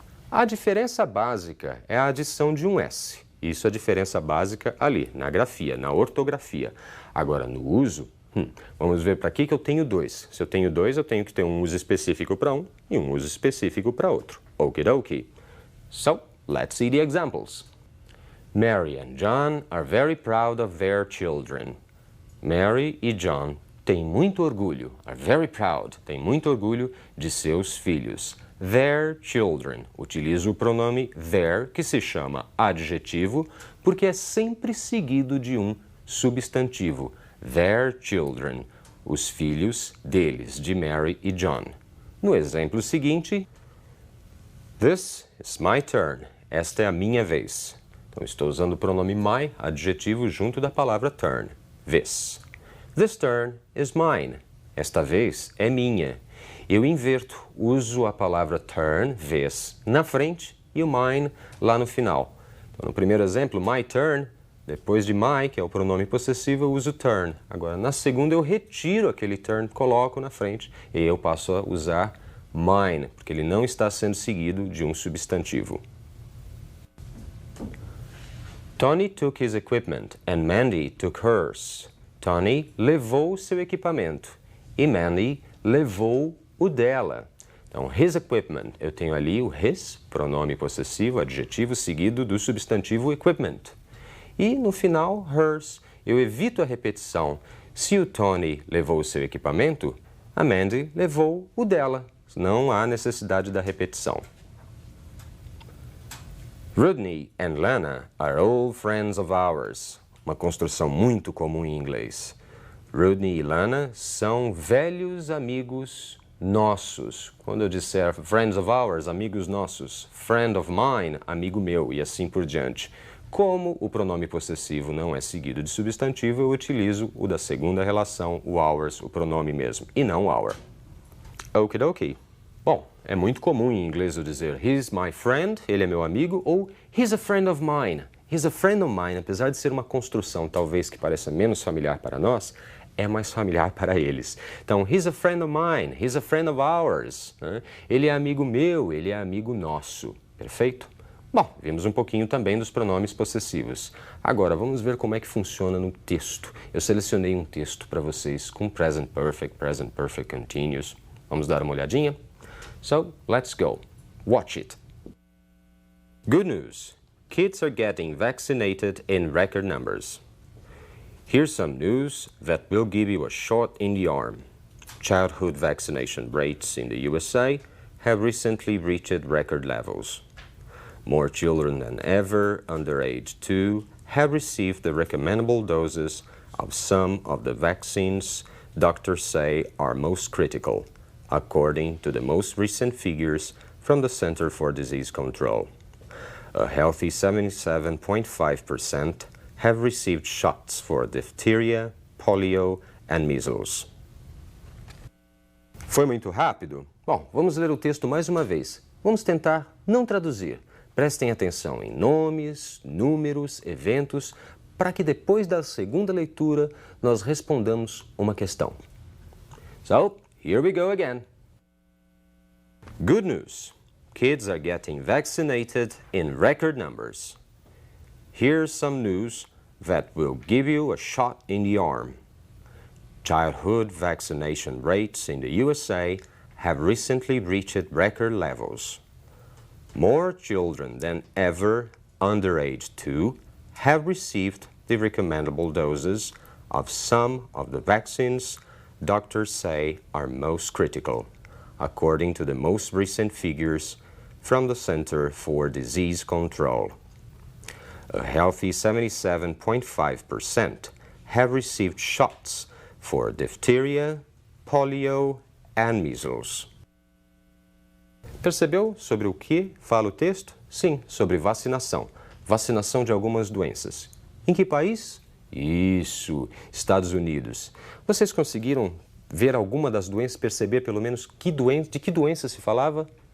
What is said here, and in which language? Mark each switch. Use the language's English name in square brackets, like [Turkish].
[Portuguese] A diferença básica é a adição de um S. Isso é a diferença básica ali, na grafia, na ortografia. Agora, no uso, vamos ver para que eu tenho 2. Se eu tenho 2, eu tenho que ter um uso específico para um e um uso específico para outro. [English] Okidoki. So, let's see the examples. Mary and John are very proud of their children. Mary e John [Portuguese] têm muito orgulho, [English] are very proud, [Portuguese] têm muito orgulho de seus filhos. [English] Their children. [Portuguese] Utilizo o pronome their, que se chama adjetivo, porque é sempre seguido de um substantivo. [English] Their children. [Portuguese] Os filhos deles, de Mary e John. No exemplo seguinte, [English] this is my turn. [Portuguese] Esta é a minha vez. Então, estou usando o pronome my, adjetivo, junto da palavra turn. [English] This. This turn is mine. [Portuguese] Esta vez é minha. Eu inverto, uso a palavra turn, vez, na frente e o mine lá no final. Então, no primeiro exemplo, my turn, depois de my, que é o pronome possessivo, eu uso turn. Agora, na segunda, eu retiro aquele turn, coloco na frente e eu passo a usar mine, porque ele não está sendo seguido de um substantivo. [English] Tony took his equipment and Mandy took hers. [Portuguese] Tony levou seu equipamento e Mandy levou o dela. Então, his equipment, eu tenho ali o his, pronome possessivo, adjetivo, seguido do substantivo equipment. E no final, hers, eu evito a repetição. Se o Tony levou o seu equipamento, a Mandy levou o dela. Não há necessidade da repetição. [English] Rodney and Lana are old friends of ours. [Portuguese] Uma construção muito comum em inglês. Rodney e Lana são velhos amigos nossos. Quando eu disser [English] friends of ours, [Portuguese] amigos nossos, [English] friend of mine, [Portuguese] amigo meu, e assim por diante. Como o pronome possessivo não é seguido de substantivo, eu utilizo o da segunda relação, o ours, o pronome mesmo, e não our. Okidoki. Bom, é muito comum em inglês eu dizer [English] he's my friend, [Portuguese] ele é meu amigo, ou [English] he's a friend of mine. He's a friend of mine, [Portuguese] apesar de ser uma construção talvez que pareça menos familiar para nós, é mais familiar para eles. [English] Então, he's a friend of mine, he's a friend of ours. [Portuguese] Né? Ele é amigo meu, ele é amigo nosso. Perfeito? Bom, vimos um pouquinho também dos pronomes possessivos. Agora, vamos ver como é que funciona no texto. Eu selecionei um texto para vocês com present perfect continuous. Vamos dar uma olhadinha? [English] So, let's go. Watch it. Good news. Kids are getting vaccinated in record numbers. Here's some news that will give you a shot in the arm. Childhood vaccination rates in the USA have recently reached record levels. More children than ever under age 2 have received the recommendable doses of some of the vaccines doctors say are most critical, according to the most recent figures from the Center for Disease Control. A healthy 77.5% have received shots for diphtheria, polio and measles. [Portuguese] Foi muito rápido? Bom, vamos ler o texto mais uma vez. Vamos tentar não traduzir. Prestem atenção em nomes, números, eventos, para que depois da segunda leitura nós respondamos uma questão. [English] So, here we go again. Good news. Kids are getting vaccinated in record numbers. Here's some news that will give you a shot in the arm. Childhood vaccination rates in the USA have recently reached record levels. More children than ever under age 2 have received the recommendable doses of some of the vaccines doctors say are most critical, according to the most recent figures from the Center for Disease Control. A healthy 77.5% have received shots for diphtheria, polio and measles. [Portuguese] Percebeu sobre o que fala o texto? Sim, sobre vacinação. Vacinação de algumas doenças. Em que país? Isso, Estados Unidos. Vocês conseguiram ver alguma das doenças, perceber pelo menos de que doença se falava?